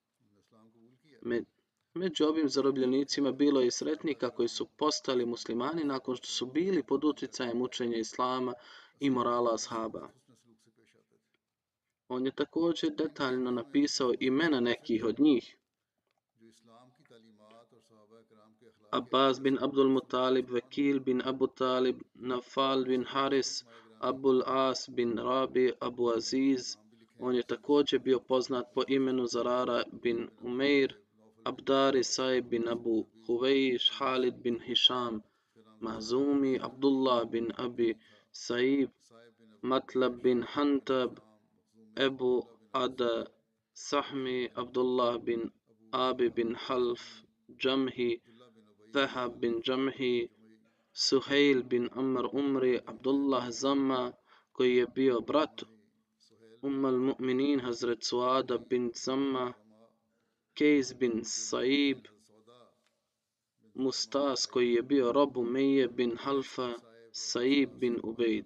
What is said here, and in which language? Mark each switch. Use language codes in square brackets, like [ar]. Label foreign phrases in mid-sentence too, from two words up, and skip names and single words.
[bs] Među ovim zarobljenicima bilo je i sretnika koji su postali muslimani nakon što su bili pod utjecajem učenja islama i morala ashaba. On je također detaljno napisao imena nekih od njih. Abbas bin Abdul Muttalib, Vakil bin Abu Talib, Nafal bin Haris, Abul As bin Rabi, Abu Aziz. On je također bio poznat po imenu Zarara bin Umeir, Abdari Saib bin Abu Huvejš, Halid bin Hisham, Mahzumi, Abdullah bin Abi Saib, Matlab bin Hantab, Ebu Ada Sahmi, Abdullah bin Abi bin Half, Jamhi, Fahab bin Jamhi, Suhail bin Amr Umri, Abdullah Zamma, koji je bio brat al Mu'minin Hazret Suada bin Zamma, Kejs bin Saib, Mustas, koji je bio rob Umeje bin Halfa, Saib bin Ubejd.